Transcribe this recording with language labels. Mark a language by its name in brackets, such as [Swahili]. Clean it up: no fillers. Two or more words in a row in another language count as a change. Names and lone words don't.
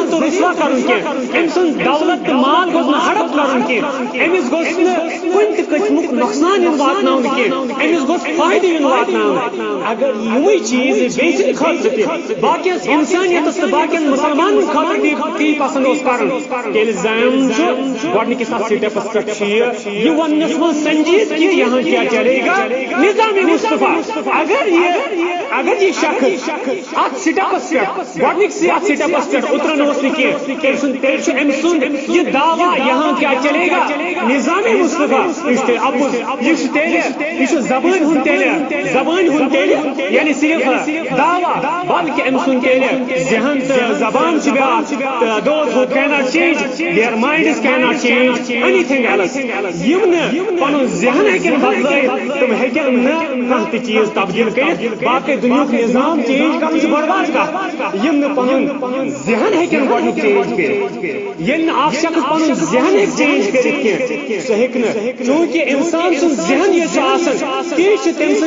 [Kashmiri] تہٕ رسوا کرُن کینٛہہ أمۍ سُنٛد دولت تہٕ مال گوٚژھ نہٕ ہڑپ کرُن کینٛہہ أمِس گوٚژھ نہٕ کُنہِ تہِ قٕسمُک نۄقصان یُن واتناونہٕ کینٛہہ أمِس گوٚژھ فٲیدٕ یُن واتناونہٕ اگر یِمٕے چیٖز بیٚیہِ سٕنٛدِ خٲطرٕ تہِ باقیَس اِنسانیتس تہٕ باقین مُسلمانن خٲطرٕ تی پسند اوس کران تیٚلہِ زم چھُ گۄڈنِکِس اتھ سٹیپس پٮ۪ٹھ چھُ یہِ وننس منٛز سنجیٖد کہِ [Urdu] یہاں کیا چلے گا نظام مصطفیٰ [Kashmiri] اگر یہ شخص اتھ سٹیپس پٮ۪ٹھ گۄڈنِکسٕے اتھ سٹیپس پٮ۪ٹھ اتران اوس نہٕ کینٛہہ تیٚلہِ چھُ أمۍ سُنٛد یہِ دعوا [Urdu] یہاں کیا چلے گا نظام مصطفیٰ [Kashmiri] یہِ چھُ تیٚلہِ اپُز یہِ چھُ زبٲنۍ ہُنٛد تیٚلہِ یعنی صرف دعوا بلکہِ أمۍ سُنٛد تیٚلہِ ذہن تہٕ زبان چھِ بیٛاکھ تہٕ [English] those who cannot change their minds cannot change anything else [Kashmiri] یِم نہٕ پنُن ذہن ہیٚکن بدلٲیِتھ تِم ہیٚکن نہٕ کانٛہہ تہِ چیٖز تبدیل کٔرِتھ باقٕے دُنیہُک نظام چینج کرُن چھُ بٔڑ بار کتھ یِم نہٕ پنُن ذہن ہیٚکن گۄڈنیُک چینج کٔرِتھ ییٚلہِ نہٕ اکھ شخص پنُن ذہن ہیٚکہِ چینج کٔرِتھ کینٛہہ سُہ ہیٚکہِ نہٕ چوٗنٛکہِ انسان سُنٛد ذہن ییٚلہِ چھُ آسان تی چھِ تٔمۍ سٕنٛدۍ